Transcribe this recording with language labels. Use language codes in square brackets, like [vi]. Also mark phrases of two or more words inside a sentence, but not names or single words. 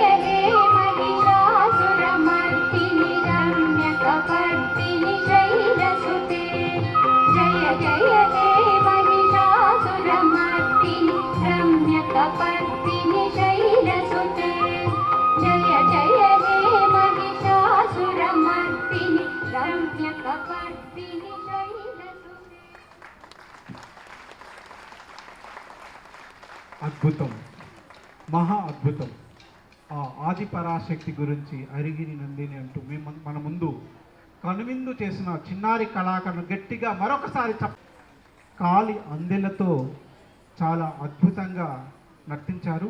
[sa] हे महिषासुरमर्दिनि रम्यकपर्दिनि शैलसुते जय जय हे महिषासुरमर्दिनि रम्यकपर्दिनि शैलसुते जय जय हे महिषासुरमर्दिनि रम्यकपर्दिनि शैलसुते [te] అద్భుతం, మహా అద్భుతం. ఆ ఆది పరాశక్తి గురించి అరిగిరి నందిని అంటూ మేము మన ముందు కనువిందు చేసిన చిన్నారి కళాకారులు గట్టిగా మరొకసారి కాలి అందెలతో చాలా అద్భుతంగా నర్తించారు.